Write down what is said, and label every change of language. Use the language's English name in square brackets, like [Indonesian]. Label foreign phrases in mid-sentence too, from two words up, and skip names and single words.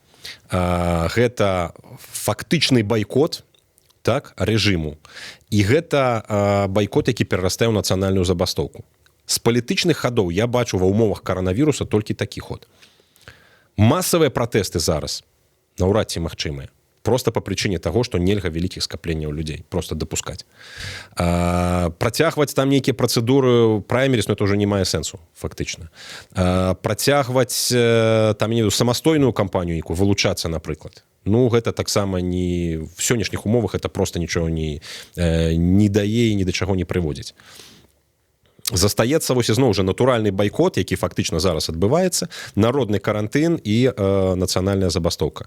[Belarusian] Гэта фактычны байкот, так, рэжыму. І гэта байкот, які перарастае ў нацыянальную забастоўку. З палітычных хадоў я бачу ва ўмовах каранавіруса толькі такі ход. Масавыя пратэсты зараз наўрад ці магчымыя. [Russian] Просто по причине того, что [Belarusian] нельга вялікіх скапленняў людзей [Russian] просто допускать. [Belarusian] Працягваць там нейкія працэдуры праймерис, [Russian] но это уже не [Belarusian] мае сэнсу фактычна. Працягваць там самастойную кампанію, якую вылучацца, напрыклад. Ну, гэта таксама не в сённяшніх умовах, [Russian] это просто [Belarusian] нічого не дае і ні да чаго не прыводзіць. Застаецца вось ізноў жа натуральны байкот, які фактычна зараз адбываецца, народны карантын і нацыянальная забастоўка.